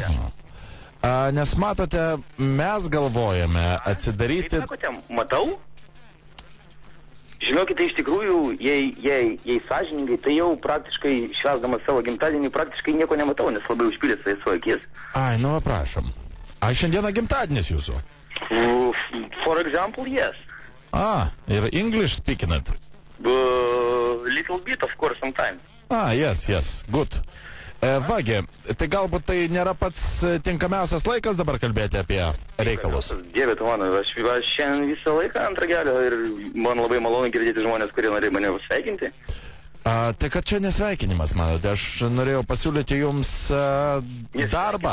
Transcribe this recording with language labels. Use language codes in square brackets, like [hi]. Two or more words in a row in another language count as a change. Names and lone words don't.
[lt] Nes matote, mes galvojame atsidaryti... Kaip sakote, matau? Žinokite, iš tikrųjų, jei sąžiningai, tai jau praktiškai švęsdamas savo gimtadienį praktiškai nieko nematau, nes labai užpildęs savo akis. Ai, nu, prašom. Šiandieną gimtadienis jūsų? [en] For example, yes. Ir English speaking it? Little bit, of course, sometimes. Yes, good. [lt] Vagi, tai galbūt tai nėra pats tinkamiausias laikas dabar kalbėti apie reikalus. Dieve tu mano, aš šiandien visą laiką ant ragelio ir man labai malonu girdėti žmonės, kurie norėjo mane sveikinti. Tai kad čia nesveikinimas, manote, aš norėjau pasiūlyti jums darbą.